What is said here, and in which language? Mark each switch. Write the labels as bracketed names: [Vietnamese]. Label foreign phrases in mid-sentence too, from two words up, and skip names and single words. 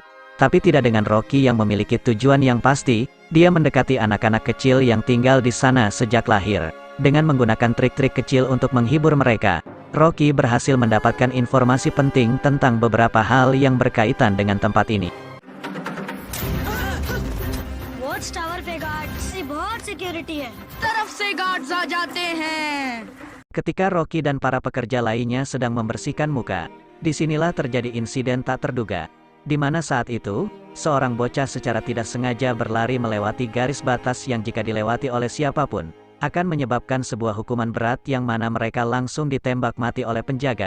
[Indonesian] Tapi tidak dengan Rocky yang memiliki tujuan yang pasti. Dia mendekati anak-anak kecil yang tinggal di sana sejak lahir. Dengan menggunakan trik-trik kecil untuk menghibur mereka, Rocky berhasil mendapatkan informasi penting tentang beberapa hal yang berkaitan dengan tempat ini. [English] watch tower [Hindi] पे गार्ड से बहुत सिक्योरिटी है। तरफ से गार्ड्स आ जाते हैं। [Indonesian] Ketika Rocky dan para pekerja lainnya sedang membersihkan muka, disinilah terjadi insiden tak terduga. Di mana saat itu, seorang bocah secara tidak sengaja berlari melewati garis batas yang jika dilewati oleh siapapun, akan menyebabkan sebuah hukuman berat yang mana mereka langsung ditembak mati oleh penjaga.